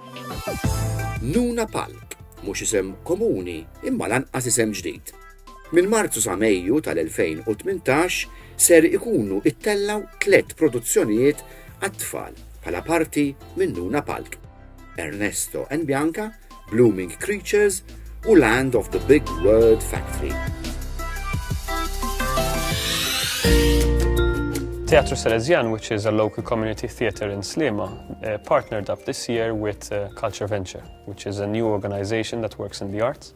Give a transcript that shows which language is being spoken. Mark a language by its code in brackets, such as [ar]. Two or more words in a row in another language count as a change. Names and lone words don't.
[mt] Nuna Palk, mhux isem komuni imma lanqas isem ġdid. Minn Marzu sa Mejju tal-2018 ser ikunu ittellaw 3 produzzjonijiet għat-tfal bħala parti minn Nuna Palk: Ernesto and Bianca, Blooming Creatures u Land of the Big Word Factory. [en] Teatru Salesian, which is a local community theatre in Sliema, partnered up this year with Culture Venture, which is a new organization that works in the arts.